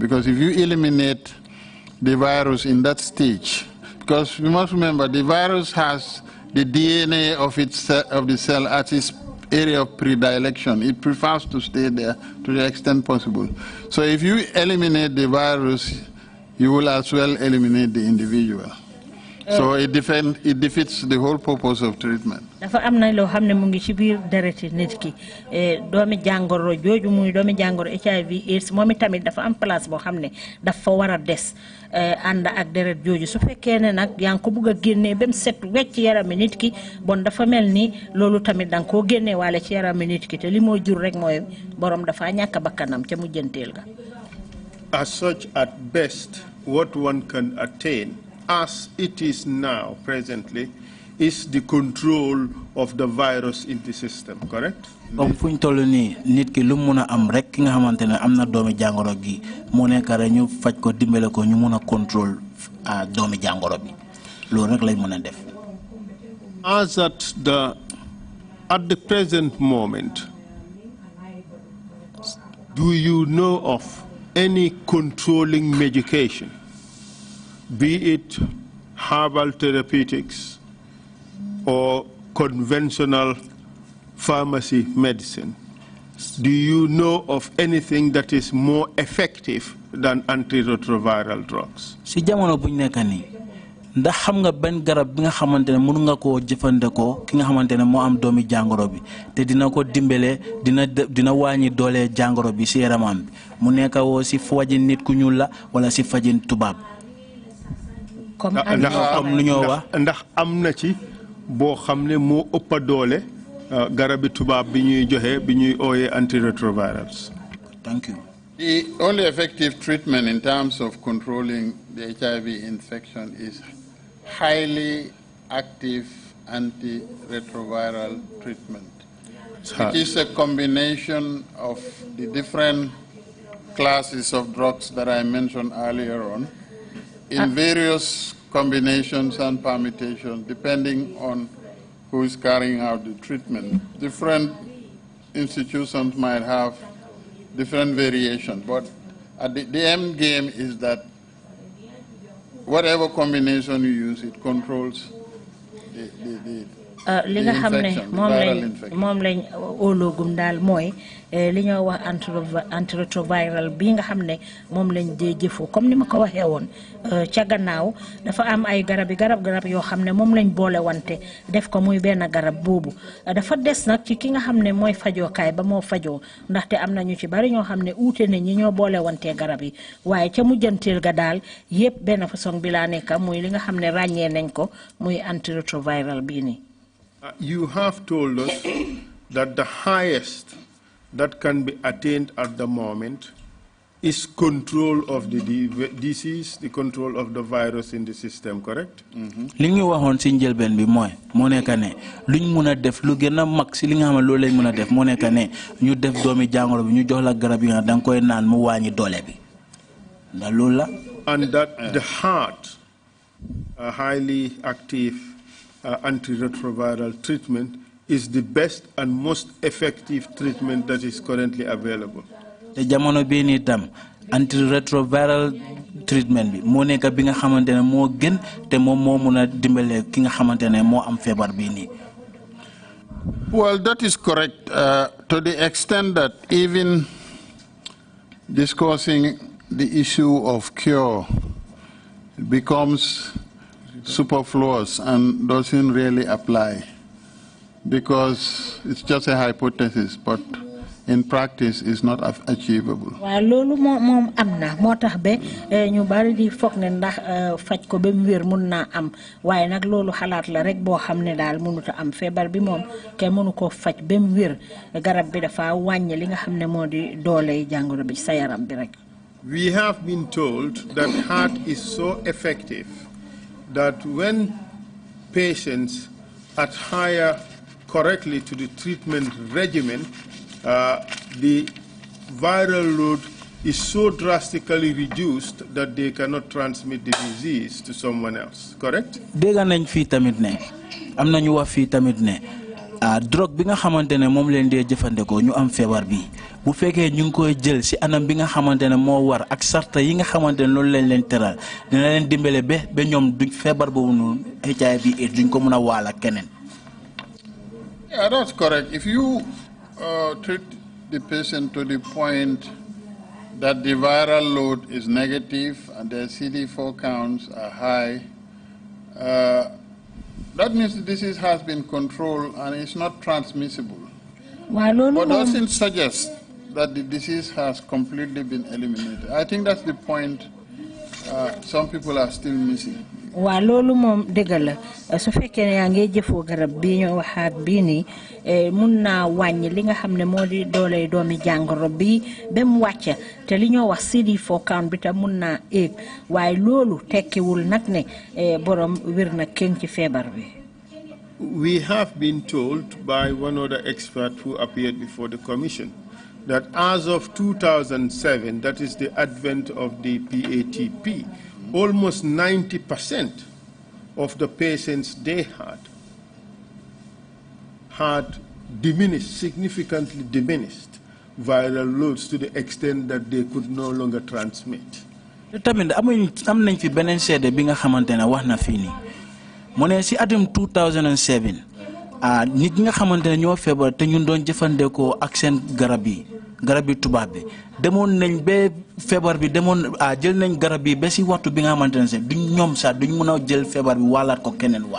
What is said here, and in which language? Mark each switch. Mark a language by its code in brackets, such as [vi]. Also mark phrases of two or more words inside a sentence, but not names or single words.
[en] Because if you eliminate the virus in that stage, because you must remember the virus has the DNA of the cell at its area of predilection. It prefers to stay there to the extent possible. So if you eliminate the virus, you will as well eliminate the individual. So it defeats the whole purpose of treatment. [wo] Dafa am na loo xam ne mu ngi ci biir dereti nit ki doomi jàngoro jooju muy doomi jàngoro HIV/AIDS moom itamit dafa am place boo xam ne dafa war a des ànd ak deret jooju su fekkee ne nag yaa ngi ko bugg a génnee ba mu set wecc yarami nit ki bon dafa mel ni loolu tamit da nga koo génnee waale ci yarami nit ki te li moo jur rek mooy borom dafa ñàkk bakkanam ca mujjanteel ga. [en] As such, at best, what one can attain, as it is now, presently, is the control of the virus in the system, correct? [wo] Comme fuñ tollu ni nit ki lu mëna am rek ki nga xamantene amna doomi jangoro gi mo nekk rek ñu faj ko dimbele ko ñu mëna control doomi jangoro bi loolu rek lañ mëna def. [en] As at the present moment, do you know of any controlling medication, be it herbal therapeutics or conventional pharmacy medicine? Do you know of anything that is more effective than antiretroviral drugs? [wo] Si jamono buñ nekk ni ndax xam nga ben garab bi nga xamantene mënu nga ko jëfandikoo ki nga xamantene moo am doomi jangoro bi te dina ko dimbele dina wàññi doole jangoro bi si yaramam bi mu nekk woo si fajin nit ku ñuul la wala si fajin tubaab. comme lu ñoo wax ndax am na ci boo xam ne moo ëpp doole garabi tubaab bi ñuy joxe bi ñuy ooyee antiretrovirals. [en] Thank you. The only effective treatment in terms of controlling the HIV infection is highly active antiretroviral treatment. It is a combination of the different classes of drugs that I mentioned earlier on in various combinations and permutations depending on who is carrying out the treatment. Different institutions might have different variations, but the end game is that whatever combination you use, it controls [wo] li nga xam ne moom lañ óoloogum daal mooy li ñoo wax antiretroviral bi nga xam ne moom lañ dee jëfoo comme ni ma ko waxee woon ca gannaaw dafa am ay garab yoo xam ne moom lañ boole wante def ko muy benn garab boobu dafa des nag ci ki nga xam ne mooy fajookaay ba moo fajoo ndaxte am na ñu ci bari ñoo xam ne uute nañ ñi ñoo boole wante garab yi waaye ca mujjanteel ga daal yépp benn façon bi laa nekk muy li nga xam ne ràññee nañ ko muy antiretroviral bii nii. [en] You have told us that the highest that can be attained at the moment is control of the disease, the control of the virus in the system, correct? [wo] Li ñu waxoon ci njëlbeen bi mooy moo nekk ne luñ mun a def lu gën a mag si li nga xam ne loolu lañ mun a def moo nekk ne ñu def doomi jàngoro bi ñu jox la garab yi nga danga koy naan mu wàññi doole bi ndax loolu la. [en] And that the heart, a highly active antiretroviral treatment, is the best and most effective treatment that is currently available. [wo] te jamono bii nii tam [en] antiretroviral treatment [wo] bi moo nekk bi nga xamante ne moo gën te moom moo mun a dimbale ki nga xamante ne moo am feebar bii nii. [en] Well, that is correct to the extent that even discussing the issue of cure becomes superfluous and doesn't really apply because it's just a hypothesis, but in practice it's not achievable. [wo] Waaw loolu moom am na moo tax ba ñu bari di foog ne ndax faj ko ba mu wér mun naa am waaye nag loolu xalaat la rek boo xam ne daal mënut a am feebar bi moom kenn mënu ko faj ba mu wér garab bi dafa wàññi li nga xam ne moo di doole jàngoro bi sa yaram bi rek. [en] We have been told that heart is so effective that when patients adhere correctly to the treatment regimen, the viral load is so drastically reduced that they cannot transmit the disease to someone else, correct? [wo] Dégg nañ fii tamit ne am nañu wax fii tamit ne drogue bi nga xamante ne moom leen dee jëfandikoo ñu am feebar bi bu fekkee ñu ngi koy jël si anam bi nga xamante ne moo war ak sarta yi nga xamante ne loolu lañ leen teral dina leen dimbale ba ñoom duñ feebar boobu noonu HIV/AIDS duñ ko mën a waal ak keneen. [en] Yeah, that's correct. If you treat the patient to the point that the viral load is negative and their CD4 counts are high, that means the disease has been controlled and it's not transmissible. But doesn't suggest that the disease has completely been eliminated. I think that's the point some people are still missing. [wo] waa loolu moom dëgg la su fekkee ne yaa ngi jëfoo garab bii ñoo waxaat bii nii mun naa wàññi li nga xam ne moo di doole doomi jàngoro bi ba mu wàcc te li ñoo wax [en] CD4 count [wo] bi tam mun naa éeg waaye loolu tekkiwul nag ne borom wér na kenn ci feebar bi. [en] We have been told by one other expert who appeared before the commission that as of 2007, that is the advent of the PATP, almost 90% of the patients they had diminished, significantly diminished viral loads to the extent that they could no longer transmit. [wo] tamit am nañ fi beneen seede bi nga xamante ne wax na fii nii mu ne si atum 2007 nit ñi nga xamante ne ñoo feebar te ñun doon jëfandikoo ak seen garab yi tubaab bi demoon nañ ba feebar bi demoon jël nañ garab yi ba si waxtu bi nga xamante ne sax duñ ñoom sax duñ mën a jël feebar bi wàllaat ko keneen waat.